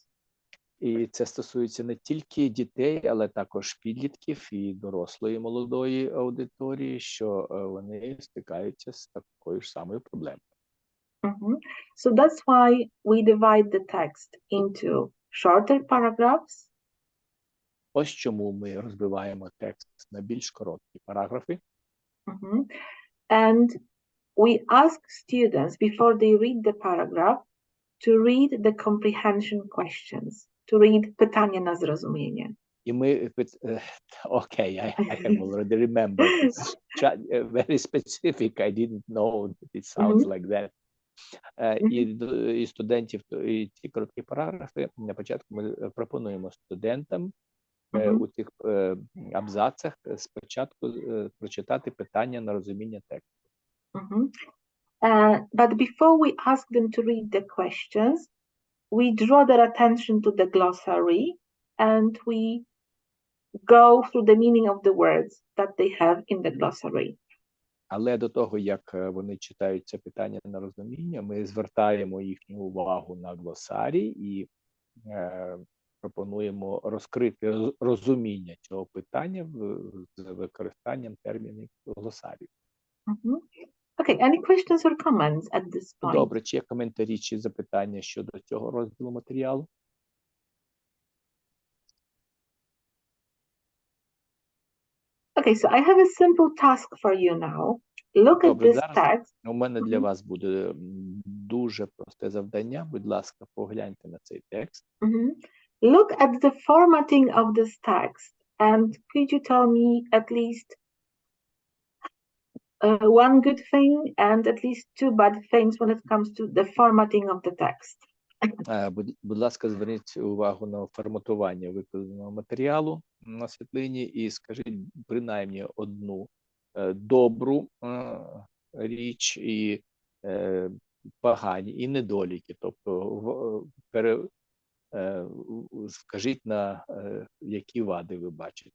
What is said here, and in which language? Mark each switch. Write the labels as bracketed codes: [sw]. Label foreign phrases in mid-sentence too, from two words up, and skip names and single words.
[uk] І це стосується не тільки дітей, але також підлітків і дорослої молодої аудиторії, що вони стикаються з такою ж самою проблемою. [en] So that's why we divide the text into shorter paragraphs. [uk] Ось чому ми розбиваємо текст на більш короткі параграфи. [en] And we ask students before they read the paragraph to read the comprehension questions, to read [uk] питання на зрозуміння. І ми, окей, [en] I have already remembered. It's very specific. I didn't know that it sounds like that. [uk] І студентів, і ці короткі параграфи, на початку ми пропонуємо студентам у цих абзацах спочатку прочитати питання на розуміння тексту. [en] But before we ask them to read the questions, we draw their attention to the glossary and we go through the meaning of the words that they have in the glossary. [uk] Але до того, як вони читають це питання на розуміння, ми звертаємо їхню увагу на глосарій і пропонуємо розкрити розуміння цього питання з використанням термінів глосарію. [en] Okay, any questions or comments at this point? [uk] Добре, чи є коментарі, чи запитання щодо цього розділу матеріалу? [en] Okay, so I have a simple task for you now. Look at [uk] Добре, [en] this [uk] зараз [en] text. [uk] у мене для вас буде дуже просте завдання. Будь ласка, погляньте на цей текст. [en] Look at the formatting of this text and could you tell me at least one good thing and at least two bad things when it comes to the formatting of the text? [uk] Будь ласка, зверніть увагу на форматування викладеного матеріалу на світлині і скажіть принаймні одну добру річ і погані, і недоліки. Тобто скажіть, на які вади ви бачите.